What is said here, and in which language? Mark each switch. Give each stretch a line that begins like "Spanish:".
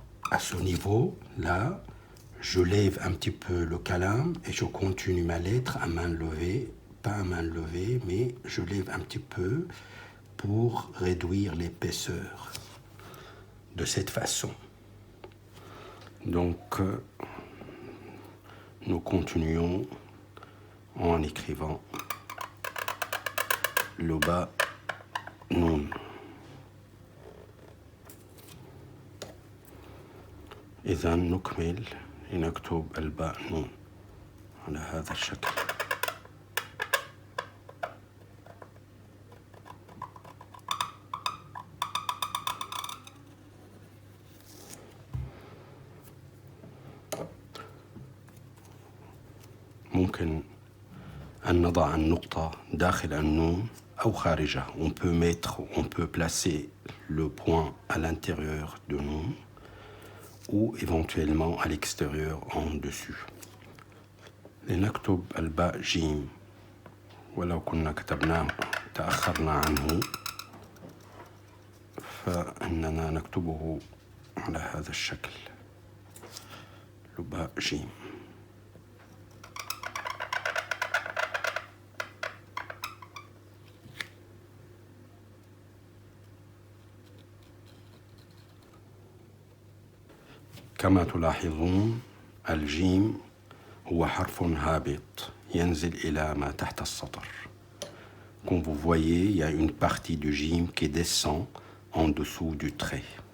French: À ce niveau, là, je lève un petit peu le kalam et je continue ma lettre à main levée, pas à main levée, mais je lève un petit peu pour réduire l'épaisseur de cette façon. Donc, nous continuons en écrivant le bas nun.
Arabic: إذا نكمل لنكتب الباء نون على هذا الشكل. ممكن أن نضع النقطة داخل النون أو خارجها.
French: On peut placer le point à l'intérieur de nun ou éventuellement à l'extérieur en dessus.
Arabic: لنكتب الباء جيم ولو كنا كتبناه تأخرنا عنه فإننا نكتبه على هذا الشكل الباء جيم. كما تلاحظون الجيم هو حرف هابط ينزل إلى ما تحت السطر.
French: Comme vous voyez, il y a une partie du jim qui descend en dessous du trait.